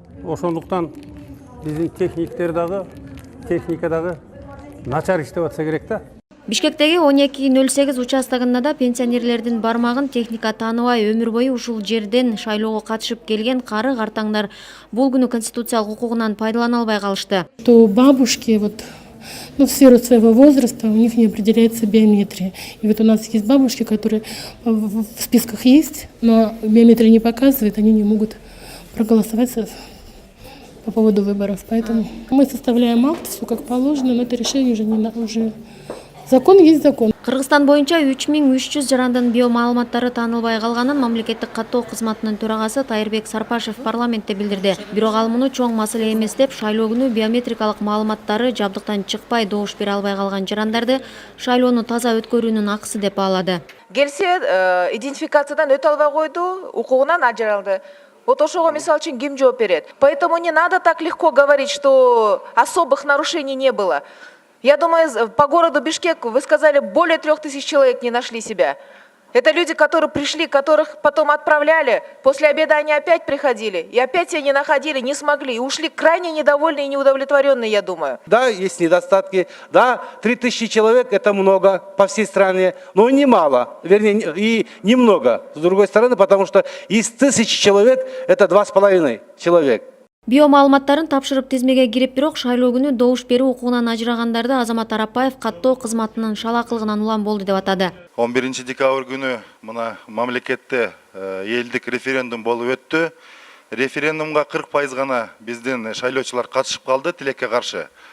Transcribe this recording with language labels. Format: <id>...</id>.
<ky>Ошондуктан биздин техника дагы начар иштеп атса керек да. Бишкектеги 1208 участогунда да пенсионерлердин бармагын техника тааныбай өмүр бою ушул жерден шайлоого катышып келген кары картаңдар бул күнү конституциялык укугунан пайдалана албай калышты.</ky> <ru>То бабушки в сферу своего возраста у них не определяется биометрия. И вот у нас есть бабушки, которые в списках есть, но биометрия не показывает, они не могут проголосовать по поводу выборов. Поэтому мы составляем акт, все как положено, но это решение уже закон есть закон.</ru> <ky>Кыргызстан боюнча 3300 жарандын биомаалыматтары таанылбай калганын мамлекеттик каттоо кызматынын төрагасы Тайырбек Сарпашев парламентте билдирди. Бирок ал муну чоң маселе эмес деп, шайлоо күнү биометрикалык маалыматтары жабдыктан чыкпай добуш бере албай калган жарандарды шайлоону таза өткөрүүнүн акысы деп баалады. Келсе идентификациядан өтө албай койду, укугунан ажыралды. Вот ошого мисалы үчүн ким жооп берет?</ky> <ru>Поэтому не надо так легко говорить, что особых нарушений не было. Я думаю, по городу Бишкек, вы сказали, более 3000 человек не нашли себя. Это люди, которые пришли, которых потом отправляли. После обеда они опять приходили. И опять себя не находили, не смогли. И ушли крайне недовольные и неудовлетворенные, я думаю. Да, есть недостатки. Да, 3000 человек – это много по всей стране. Но немало. Вернее, и немного. С другой стороны, потому что из 1000 человек – это 2,5 человек.</ru> <ky>Биомаалыматтарын тапшырып тизмеге кирип, бирок шайлоо күнү добуш берүү укугунан ажырагандарды Азамат Арапаев каттоо кызматынын шалакылыгынан улам болду деп атады. 11 декабрь күнү мына мамлекетте элдик референдум болуп өттү. Референдумга 40% гана биздин шайлоочулар катышып калды тилекке каршы.</ky>